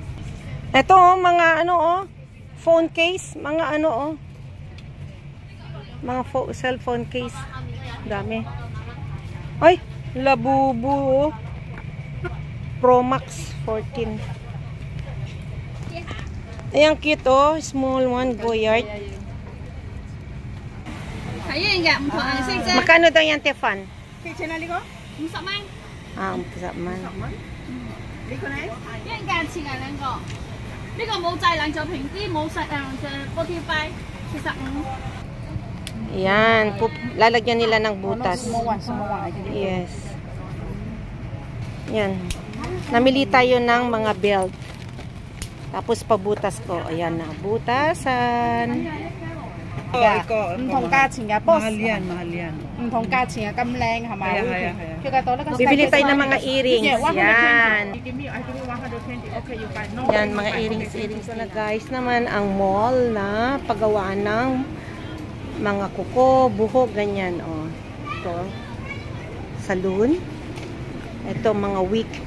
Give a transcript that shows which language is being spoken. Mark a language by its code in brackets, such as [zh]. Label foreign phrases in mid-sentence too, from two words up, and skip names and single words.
[tl] Ito oh, mga ano oh, phone case, mga ano oh. Mga cellphone case. Dami. Ay, Labubu. Pro Max 14. Ayan, cute oh. [en] Small one, Goyard. [tl] Magkano daw yan, Tefan? [yue] Ah, 50蚊。呢個咧？一人價錢啊兩個，呢個冇製冷就平啲，冇實就45 45。 [tl] Yan, lalagyan nila ng butas. Yes. Yan. Namili tayo ng mga belt. Tapos pabutas ko. Ayan na, butasan. Iko, [yue] 唔同價錢㗎 ，boss。 [tl] mahal yan，mahal yan。 [yue] 唔同價錢啊，咁靚係咪？係啊。 [tl] Bibili tayo ng mga earrings. Yan. Yan, mga earrings. So na guys naman, ang mall na paggawaan ng mga kuko, buhok, ganyan. Oh. Ito. Saloon. Ito, mga wig.